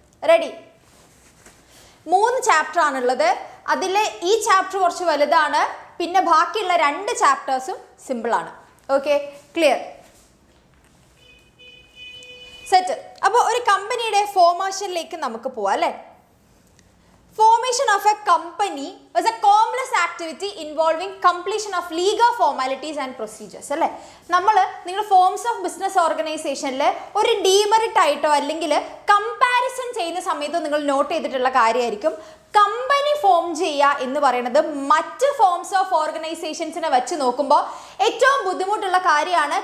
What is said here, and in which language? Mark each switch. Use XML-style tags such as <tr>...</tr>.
<ml>Ready? 3 chapter ആണുള്ളത്. അതിൽ ഈ ചാപ്റ്റർ കുറച്ച് വലുതാണ്, പിന്നെ ബാക്കിയുള്ള 2 ചാപ്റ്റേഴ്സും സിമ്പിളാണ്. Okay, clear, set. അപ്പോൾ ഒരു കമ്പനിയുടെ ഫോർമേഷനിലേക്ക് നമുക്ക് പോവാം അല്ലേ.</ml> <en>Formation of a company was a complex activity involving completion of legal formalities and procedures.</en> <ml>അല്ലേ, നിങ്ങൾ ഫോംസ് ഓഫ് ബിസിനസ് ഓർഗനൈസേഷനിൽ ഒരു ഡീമെറിറ്റ് ആയിട്ടോ അല്ലെങ്കിൽ കമ്പാരിസൺ ചെയ്യുന്ന സമയത്തോ നിങ്ങൾ നോട്ട് ചെയ്തിട്ടുള്ള കാര്യമായിരിക്കും. കമ്പനി ഫോം ചെയ്യുക എന്ന് പറയുന്നത് മറ്റ് ഫോംസ് ഓഫ് ഓർഗനൈസേഷൻസിനെ വെച്ച് നോക്കുമ്പോൾ ഏറ്റവും ബുദ്ധിമുട്ടുള്ള കാര്യമാണ്.</ml>